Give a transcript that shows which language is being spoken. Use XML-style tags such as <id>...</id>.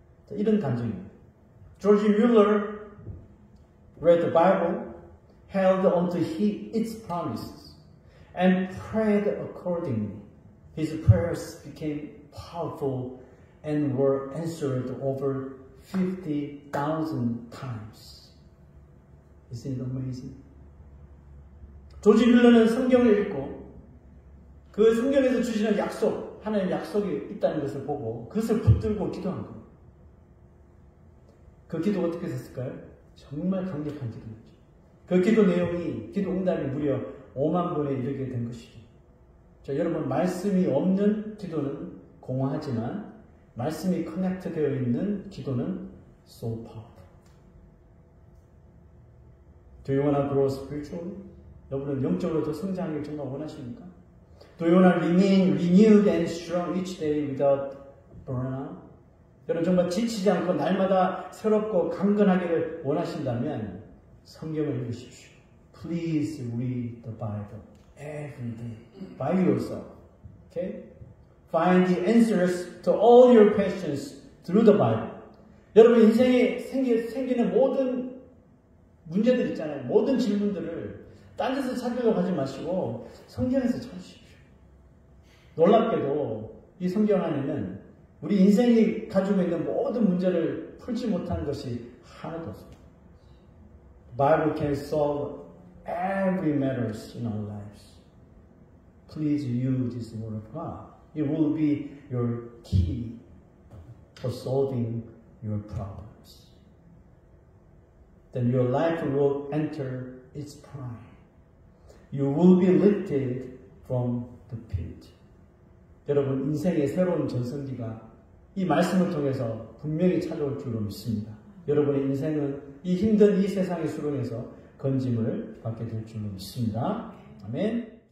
<ko>이런 감정입니다.</ko> <en>George Mueller read the Bible, held onto its promises, and prayed accordingly. His prayers became powerful and were answered over 50,000 times. Isn't it amazing?</en> <ko>조지 뮬러는 성경을 읽고 그 성경에서 주시는 약속, 하나님의 약속이 있다는 것을 보고 그것을 붙들고 기도한 겁니다. 그 기도가 어떻게 됐을까요? 정말 강력한 기도였죠. 그 기도 내용이, 기도 응답이 무려 5만 번에 이르게 된 것이죠. 자, 여러분, 말씀이 없는 기도는 공허하지만 말씀이 커넥트 되어 있는 기도는</ko> <en>so powerful. Do you want to grow spiritually?</en> <ko>여러분은 영적으로 더 성장하길 정말 원하십니까?</ko> <en>Do you want to remain renewed and strong each day without burnout?</en> <ko>여러분 정말 지치지 않고 날마다 새롭고 강건하기를 원하신다면 성경을 읽으십시오.</ko> <en>Please read the Bible every day by yourself. Okay? Find the answers to all your questions through the Bible.</en> <ko>여러분 인생에 생기는 모든 문제들 있잖아요. 모든 질문들을 딴 데서 찾으려고 하지 마시고 성경에서 찾으십시오. 놀랍게도 이 성경 안에는 우리 인생이 가지고 있는 모든 문제를 풀지 못한 것이 하나도 없습니다.</ko> <en>The Bible can solve every matters in our lives. Please use this word of God. It will be your key for solving your problems. Then your life will enter its prime. You will be lifted from the pit.</en> <ko>여러분, 인생의 새로운 전성기가 이 말씀을 통해서 분명히 찾아올 줄로 믿습니다. 여러분의 인생은 이 힘든 이 세상의 수렁에서 건짐을 받게 될 줄로 믿습니다. 아멘.</ko>